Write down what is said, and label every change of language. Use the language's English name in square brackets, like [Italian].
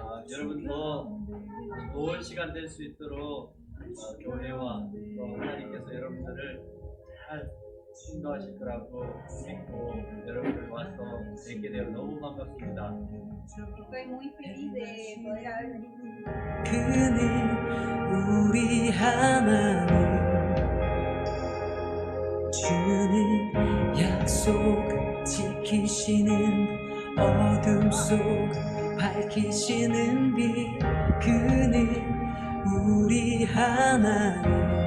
[Korean] 여러분도 좋은 시간 될 수 있도록 교회와 또 하나님께서 여러분들을 잘 인도하실 거라고 믿고 여러분들 와서 뵙게 되어 너무 반갑습니다. [Spanish] Estoy muy feliz de poder haber venido. [Korean] 그는 우리 하나님 주는 약속 지키시는 어둠 속 밝히시는 빛 그는 우리 하나님